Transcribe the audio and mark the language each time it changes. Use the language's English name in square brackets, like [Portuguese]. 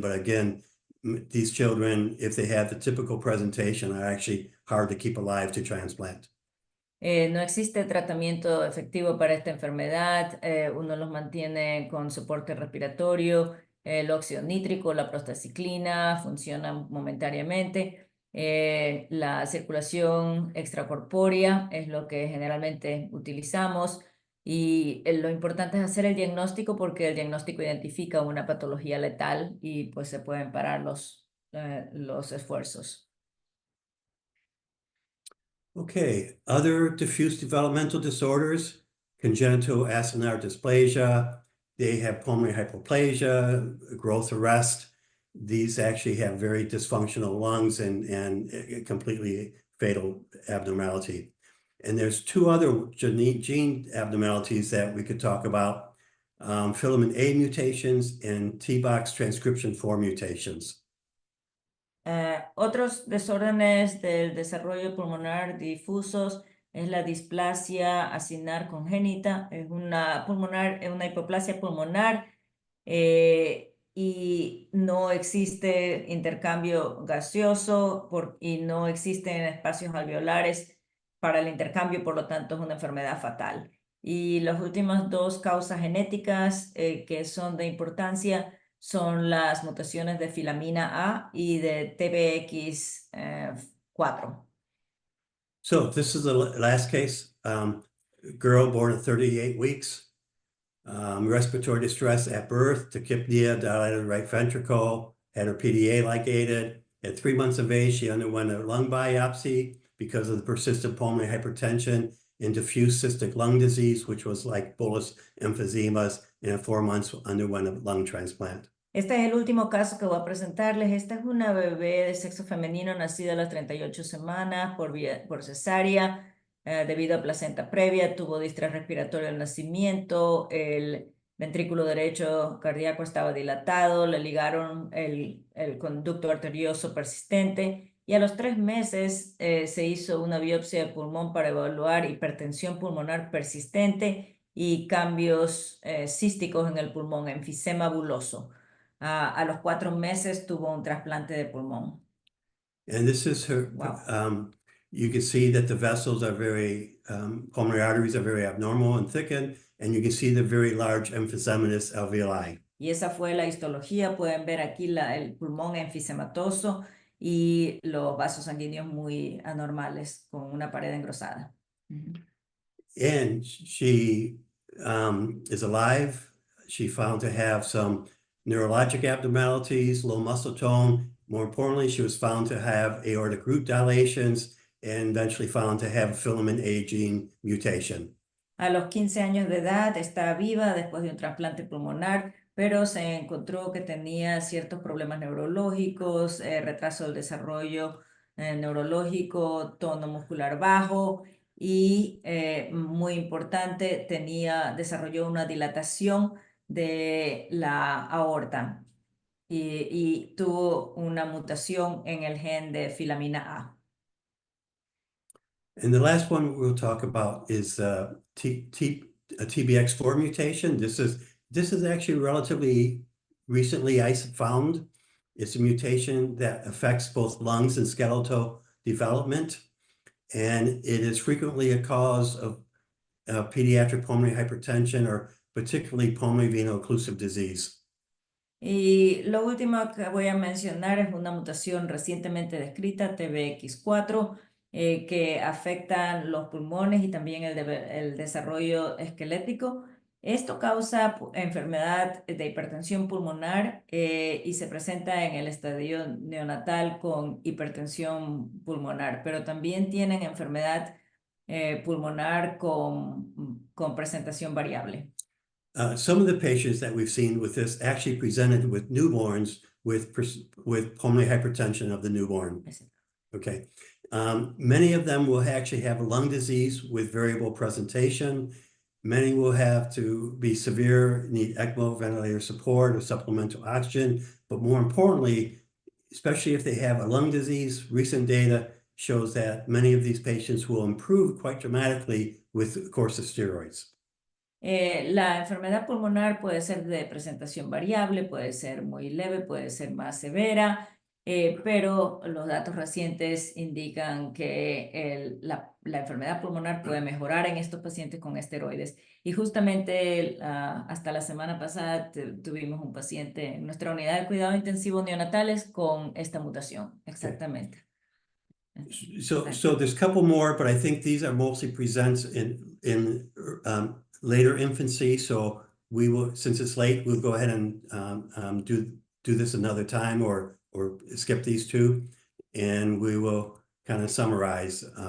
[English] But again, these children, if they have the typical presentation, are actually hard to keep alive to transplant. [Spanish] No existe tratamiento efectivo para esta enfermedad. Uno los mantiene con soporte respiratorio. El óxido nítrico, la prostaciclina funcionan momentáneamente. La circulación extracorpórea es lo que generalmente utilizamos. Y lo importante es hacer el diagnóstico porque el diagnóstico identifica una patología letal y pues se pueden parar los esfuerzos. [English] Okay, other diffuse developmental disorders, congenital acinar dysplasia, they have pulmonary hypoplasia, growth arrest. These actually have very dysfunctional lungs and completely fatal abnormality. And there's two other gene abnormalities that we could talk about, filament A mutations and T-box transcription 4 mutations. [Spanish] Otros desórdenes del desarrollo pulmonar difusos es la displasia acinar congénita, es una hipoplasia pulmonar y no existe intercambio gaseoso y no existen espacios alveolares para el intercambio, por lo tanto es una enfermedad fatal. Y las últimas dos causas genéticas que son de importancia son las mutaciones de filamina A y de TBX4. [English] So this is the last case, girl born at 38 weeks, respiratory distress at birth, tachypnea, dilated right ventricle, had her PDA ligated. At 3 months of age, she underwent a lung biopsy because of the persistent pulmonary hypertension and diffuse cystic lung disease, which was like bullous emphysemas, and at 4 months underwent a lung transplant. [Spanish] Este es el último caso que voy a presentarles. Esta es una bebé de sexo femenino nacida a las 38 semanas por cesárea debido a placenta previa. Tuvo distrés respiratorio al nacimiento, el ventrículo derecho cardíaco estaba dilatado, le ligaron el conducto arterioso persistente y a los 3 meses se hizo una biopsia de pulmón para evaluar hipertensión pulmonar persistente y cambios císticos en el pulmón, enfisema buloso. A los 4 meses tuvo un trasplante de pulmón. [English] And this is her, Wow. You can see that the vessels are very, pulmonary arteries are very abnormal and thickened, and you can see the very large emphysematous alveoli. [Spanish] Y esa fue la histología. Pueden ver aquí el pulmón enfisematoso y los vasos sanguíneos muy anormales con una pared engrosada. [English] And she is alive. She found to have some neurologic abnormalities, low muscle tone. More importantly, she was found to have aortic root dilations and eventually found to have a filament A gene mutation. [Spanish] A los 15 años de edad está viva después de un trasplante pulmonar, pero se encontró que tenía ciertos problemas neurológicos, retraso del desarrollo neurológico, tono muscular bajo y, muy importante, desarrolló una dilatación de la aorta y tuvo una mutación en el gen de filamina A. [English] And the last one we'll talk about is a TBX4 mutation. This is actually relatively recently found. It's a mutation that affects both lungs and skeletal development, and it is frequently a cause of pediatric pulmonary hypertension or particularly pulmonary veno-occlusive disease. [Spanish] Y lo último que voy a mencionar es una mutación recientemente descrita, TBX4, que afectan los pulmones y también el desarrollo esquelético. Esto causa enfermedad de hipertensión pulmonar y se presenta en el estadio neonatal con hipertensión pulmonar, pero también tienen enfermedad pulmonar con presentación variable. [English] Some of the patients that we've seen with this actually presented with newborns with pulmonary hypertension of the newborn. Okay. Many of them will actually have lung disease with variable presentation. Many will have to be severe, need ECMO, ventilator support, or supplemental oxygen. But more importantly, especially if they have a lung disease, recent data shows that many of these patients will improve quite dramatically with a course of steroids. [Spanish] La enfermedad pulmonar puede ser de presentación variable, puede ser muy leve, puede ser más severa, pero los datos recientes indican que la enfermedad pulmonar puede mejorar en estos pacientes con esteroides. Y justamente hasta la semana pasada tuvimos un paciente en nuestra unidad de cuidado intensivo neonatales con esta mutación, exactamente. [English] So there's a couple more, but I think these are mostly presents in later infancy. So we will, since it's late, we'll go ahead and do this another time, or skip these two, and we will kind of summarize.